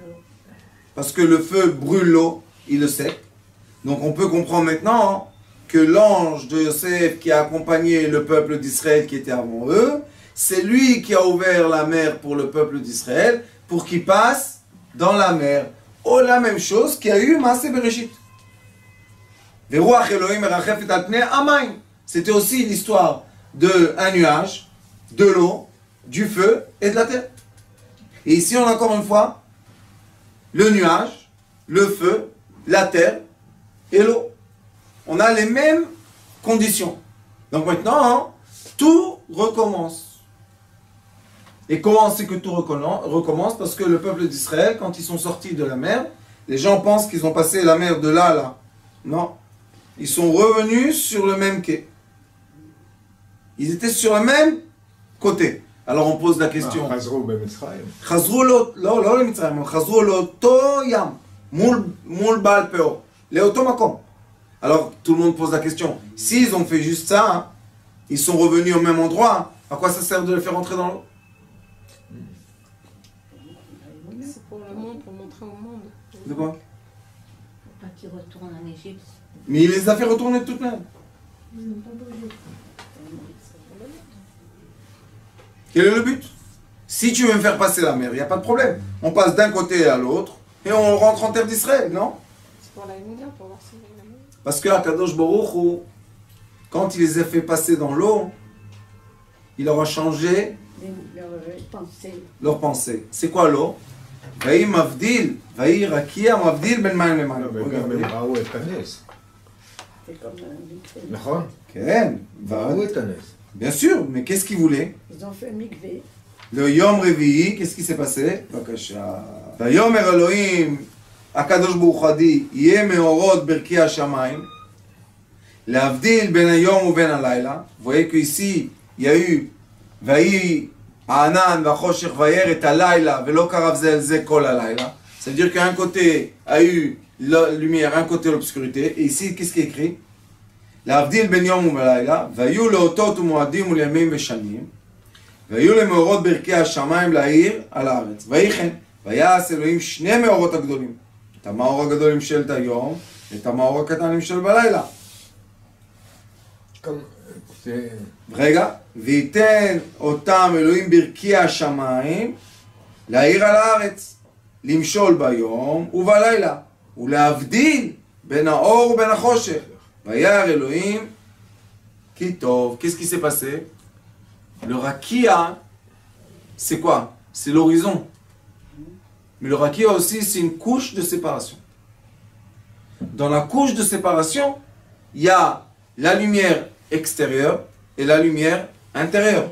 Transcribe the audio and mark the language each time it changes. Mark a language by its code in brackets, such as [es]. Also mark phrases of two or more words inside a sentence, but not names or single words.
[fr] Parce que le feu brûle l'eau, il le sait. Donc on peut comprendre maintenant que l'ange de Joseph qui a accompagné le peuple d'Israël qui était avant eux, c'est lui qui a ouvert la mer pour le peuple d'Israël pour qu'il passe dans la mer. Oh, la même chose qu'il y a eu [he] מעשה בראשית. ורוח אלוהים מרחפת על פני המים. [fr] C'était aussi l'histoire d'un nuage, de l'eau, du feu et de la terre. Et ici on a encore une fois le nuage, le feu, la terre et l'eau. On a les mêmes conditions. Donc maintenant, tout recommence. Et comment c'est que tout recommence? Parce que le peuple d'Israël, quand ils sont sortis de la mer, les gens pensent qu'ils ont passé la mer de là à là. Non. Ils sont revenus sur le même quai. Ils étaient sur le même côté. Alors on pose la question. [he] חזרו במצרים. חזרו לא [fr] למצרים, חזרו לאותו ים, מול בעל פאור, לאותו מקום. Alors tout le monde pose la question, s'ils ont fait juste ça, hein, ils sont revenus au même endroit, à quoi ça sert de les faire entrer dans l'eau? C'est pour le monde, pour montrer au monde. De quoi? Pour pas qu'ils retournent en Égypte. Mais il les a fait retourner de toute manière. Ils n'ont pas bougé. Quel est le but? Si tu veux me faire passer la mer, il n'y a pas de problème. On passe d'un côté à l'autre et on rentre en terre d'Israël, non? C'est pour la Emouna, pour voir si la mer. Parce que [he] הקדוש ברוך הוא, [fr] quand il les a fait passer dans l'eau, il leur a changé leur pensée. C'est quoi l'eau? [he] ויהי מבדיל, ויהי רקיע מבדיל בין מים למים. וגם הם ראו את הנס, [fr] C'est comme un mikvé. [he] נכון? כן, ראו את הנס. [fr] bien sûr, mais qu'est-ce qu'ils voulaient? Ils ont fait mikvé. [he] Le יום רביעי, [fr] qu'est-ce qui s'est passé? Bakasha. [he] ויאמר אלוהים, הקדוש ברוך הוא [fr] a dit, [he] יהי מאורות ברקיע השמיים, להבדיל בין היום ובין הלילה. [fr] Vous voyez qu'ici, il y a eu, [he] Vaï הענן והחושך וירא את הלילה, ולא קרב זה אל זה כל הלילה. [fr] C'est-à-dire qu'un côté a eu la lumière, un côté l'obscurité. Et ici, qu'est-ce qui est écrit? [he] להבדיל בין יום ולילה, והיו לאותות ומועדים ולימים ושנים, והיו למאורות ברכי השמיים להאיר על הארץ. ויחן, ויעש אלוהים שני מאורות הגדולים. את המאור הגדולים של היום, ואת המאור הקטנים של בלילה. רגע, ויתן אותם אלוהים ברכי השמיים להאיר על הארץ, למשול ביום ובלילה, ולהבדיל בין האור ובין החושך. וירא אלוהים כי טוב. [fr] Qu'est-ce qui s'est passé? Le rakia, c'est quoi? C'est l'horizon. Mais le rakia aussi, c'est une couche de séparation. Dans la couche de séparation, il y a la lumière extérieure et la lumière intérieure.